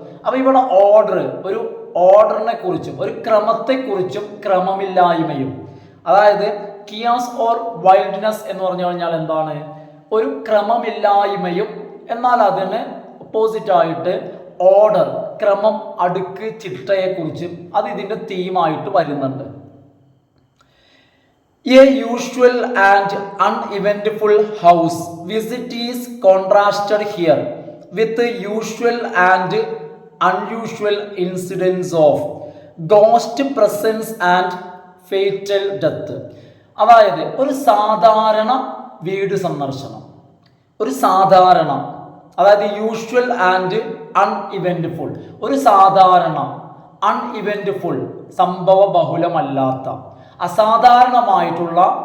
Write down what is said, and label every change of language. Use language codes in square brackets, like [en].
[ml] അപ്പോൾ ഇവിടെ ഒരു ഓർഡറിനെ കുറിച്ചും ഒരു ക്രമത്തെക്കുറിച്ചും ക്രമമില്ലായ്മയും, അതായത് [en] chaos or wildness [ml] എന്ന് പറഞ്ഞു കഴിഞ്ഞാൽ എന്താണ്? ഒരു ക്രമമില്ലായ്മയും, എന്നാൽ അതിന് ഒപ്പോസിറ്റ് ആയിട്ട് ഓർഡർ, ക്രമം, അടുക്ക്, ചിട്ടയെക്കുറിച്ചും അത് ഇതിൻ്റെ തീമായിട്ട് വരുന്നുണ്ട്. [en] A usual and uneventful house visit is contrasted here with the usual and unusual incidents of ghost presence and fatal death. [ml] അതായത് ഒരു സാധാരണ വീട് സന്ദർശനം, ഒരു സാധാരണ അതായത് [en] usual and uneventful, [ml] ഒരു സാധാരണ അൺഇവന്റ്ഫുൾ സംഭവ ബഹുലമല്ലാത്ത അസാധാരണമായിട്ടുള്ള